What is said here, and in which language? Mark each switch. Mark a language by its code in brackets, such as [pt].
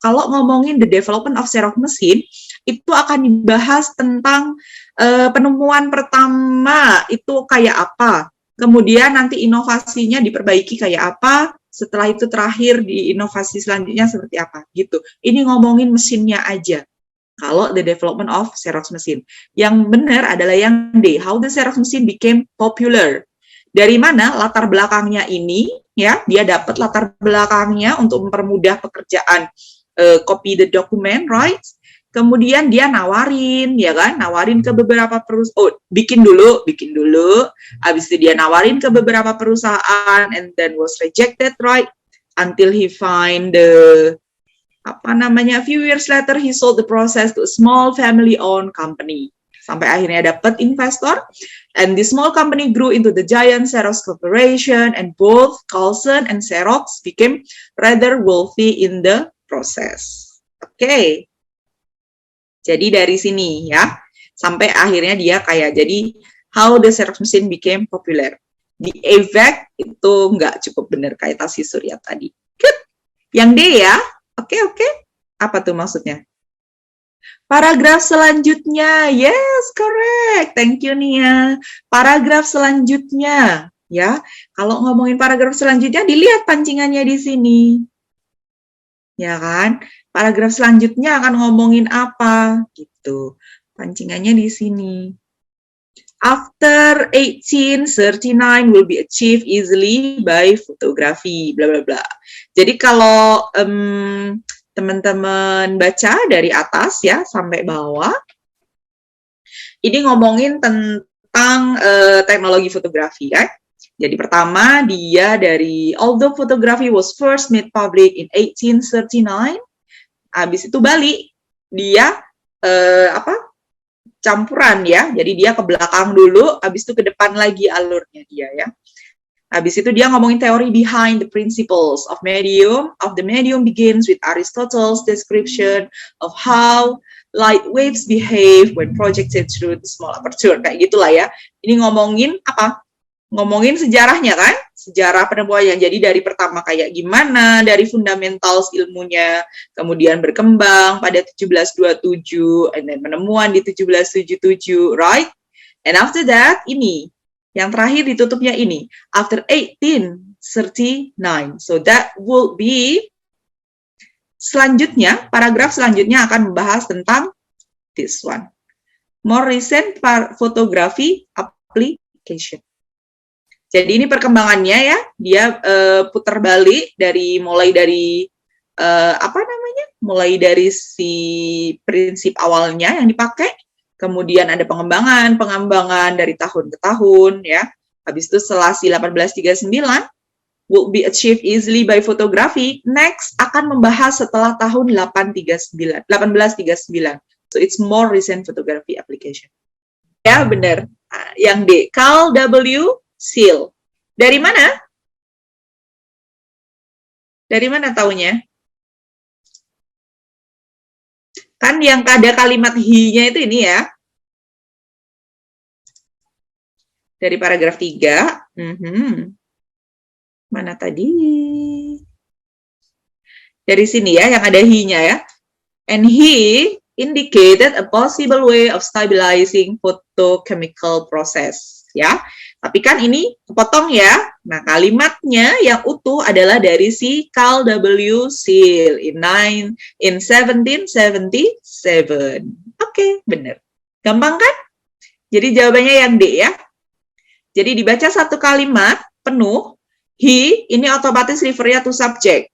[id] Kalau ngomongin [en] the development of Xerox machine, [id] itu akan dibahas tentang penemuan pertama itu kayak apa. Kemudian nanti inovasinya diperbaiki kayak apa. Setelah itu terakhir di inovasi selanjutnya seperti apa. Gitu. Ini ngomongin mesinnya aja. Kalau [en] the development of Xerox machine. [id] Yang benar adalah yang D. [en] How the Xerox machine became popular. [id] Dari mana latar belakangnya ini ya, dia dapat latar belakangnya untuk mempermudah pekerjaan [en] copy the document, right? [id] Kemudian dia nawarin ya kan, nawarin ke beberapa perusahaan, bikin dulu, habis itu dia nawarin ke beberapa perusahaan [en] and then was rejected, right? Until he find the a few years later he sold the process to a small family-owned company. [id] Sampai akhirnya dapat investor, [en] and the small company grew into the giant Xerox Corporation, and both Carlson and Xerox became rather wealthy in the process. [id] Oke. Jadi dari sini ya, sampai akhirnya dia kaya. [en] Jadi, how the Xerox machine became popular. The effect [id] itu nggak cukup benar kayak Tasi Surya tadi. [en] Good. [id] Yang D ya. Oke. Apa tuh maksudnya? Paragraf selanjutnya, [en] yes, correct. Thank you, [id] Nia. Paragraf selanjutnya, ya. Kalau ngomongin paragraf selanjutnya, dilihat pancingannya di sini. Ya kan? Paragraf selanjutnya akan ngomongin apa? Gitu. Pancingannya di sini. [en] After 1839 will be achieved easily by photography, bla bla bla. [id] Jadi kalau teman-teman baca dari atas ya sampai bawah, ini ngomongin tentang teknologi fotografi kan. Jadi pertama dia dari [en] although photography was first made public in [id] 1839, habis itu balik dia campuran ya. Jadi dia ke belakang dulu, habis itu ke depan lagi alurnya dia ya. Habis itu dia ngomongin teori [en] behind the principles of medium. Of the medium begins with Aristotle's description of how light waves behave when projected through the small aperture. [id] Kayak gitulah ya. Ini ngomongin apa? Ngomongin sejarahnya kan? Sejarah penemuannya. Jadi dari pertama kayak gimana, dari fundamentals ilmunya, kemudian berkembang pada 1727, [en] and then [id] penemuan di 1777, [en] right? And after that, [id] ini. Yang terakhir ditutupnya ini. [en] After 1839. So that will be [id] selanjutnya, paragraf selanjutnya akan membahas tentang [en] this one. More recent photography application. [id] Jadi ini perkembangannya ya, dia putar balik mulai dari mulai dari si prinsip awalnya yang dipakai, kemudian ada pengembangan dari tahun ke tahun ya. Habis itu setelah si [en] 1839 will be achieved easily by photography. [id] Next akan membahas setelah tahun 1839. [en] So it's more recent photography application. [id] Ya benar. Yang D, Carl W. Seal. Dari mana? Dari mana taunya? Kan yang ada kalimat he-nya itu ini ya. Dari paragraf 3. Mana tadi? Dari sini ya, yang ada he-nya ya. [en] And he indicated a possible way of stabilizing photochemical process. [id] Ya, tapi kan ini kepotong ya. Nah, kalimatnya yang utuh adalah dari si Carl W. Seal in 1777. Oke, benar. Gampang kan? Jadi jawabannya yang D ya. Jadi dibaca satu kalimat penuh, he, ini otomatis refer-nya [en] to subject.